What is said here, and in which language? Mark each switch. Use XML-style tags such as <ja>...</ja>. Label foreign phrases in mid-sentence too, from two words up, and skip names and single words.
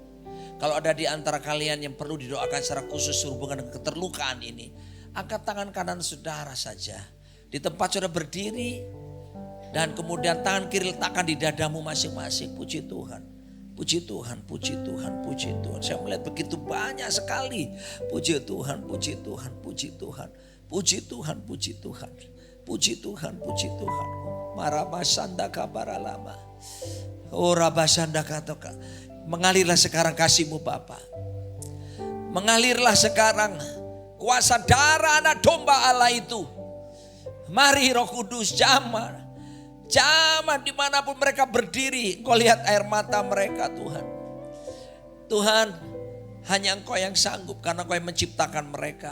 <id>Kalau ada di antara kalian yang perlu didoakan secara khusus hubungan dengan keterlukaan ini, angkat tangan kanan saudara saja. Di tempat saudara berdiri dan kemudian tangan kiri letakkan di dadamu masing-masing. Puji Tuhan. Puji Tuhan, puji Tuhan, puji Tuhan. Saya melihat begitu banyak sekali. Puji Tuhan, puji Tuhan, puji Tuhan. Puji Tuhan, puji Tuhan. Puji Tuhan, puji Tuhan. Marabasanda kabaralama. Oh rabasanda katoka. Mengalirlah sekarang kasih-Mu Bapa. Mengalirlah sekarang kuasa darah anak domba Allah itu. Mari Roh Kudus jamah. Zaman dimanapun mereka berdiri, Engkau lihat air mata mereka Tuhan. Tuhan, hanya Engkau yang sanggup karena Engkau yang menciptakan mereka.</id>